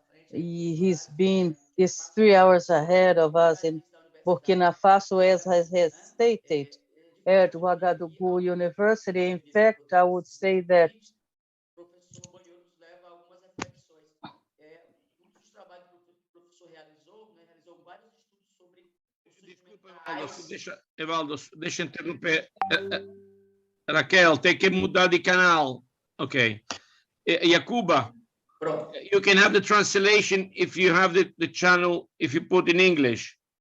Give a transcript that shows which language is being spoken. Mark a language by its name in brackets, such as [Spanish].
[English] He's 3 hours ahead of us in Burkina Faso, as has stated, at Ouagadougou University. In fact, I would say that [Portuguese] professor Banhoro nos leva a algumas reflexões. Um dos trabalhos que o professor realizou, né, realizou vários estudos sobre o surgimento. Desculpa, Evaldo, deixa interromper. Raquel, tem que mudar de canal. Ok. [English] Yacuba, you can have the translation if you have the channel, if you put in English.